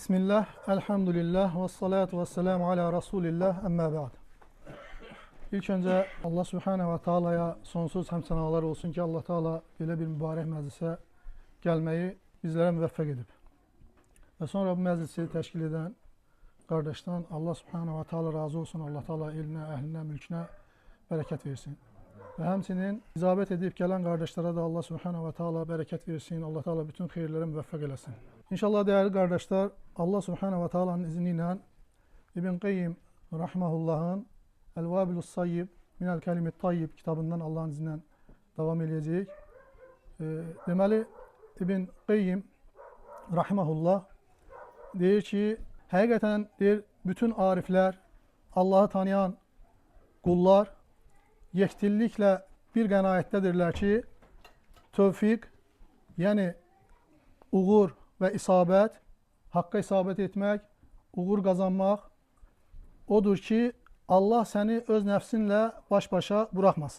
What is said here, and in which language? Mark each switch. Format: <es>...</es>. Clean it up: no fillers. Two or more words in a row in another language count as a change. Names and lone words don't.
<ar>بسم الله، الحمد لله، والصلاة والسلام على رسول الله، أما بعد.</ar> <az>İlk önce</az> <ar>الله سبحانه وتعالى'ya</ar> <az>sonsuz həmsənalar olsun ki, Allah Taala belə bir mübarək məclisə gəlməyi bizlərə müvəffəq edib. Və sonra bu məclisi təşkil edən qardaşdan</az> <ar>الله سبحانه وتعالى</ar> <az>razı olsun. Allah Taala elinə, əhlinə, mülkünə bərəkət versin. Və həmçinin icabət edib gələn qardaşlara da</az> <ar>الله سبحانه وتعالى</ar> <az>bərəkət versin. Allah Taala bütün xeyirlərə müvəffəq eləsin.</az> <tr>İnşallah değerli kardeşler,</tr> <ar>الله سبحانه وتعالى'nın</ar> <tr>izniyle İbn Qayyim Rahimahullah'ın El-Vabilus Sayyib Minel Kelimit Tayyib kitabından Allah'ın izniyle devam edecek.</tr> <az>Deməli, İbn Qayyim Rahimahullah deyir ki, həqiqətən deyir, bütün ariflər, Allah'ı tanıyan qullar yektilliklə bir qənaətdədirlər ki, tövfiq, yəni uğur və isabət, haqqa isabət etmək, uğur qazanmaq odur ki, Allah səni öz nəfsinlə baş-başa buraxmasın.</az>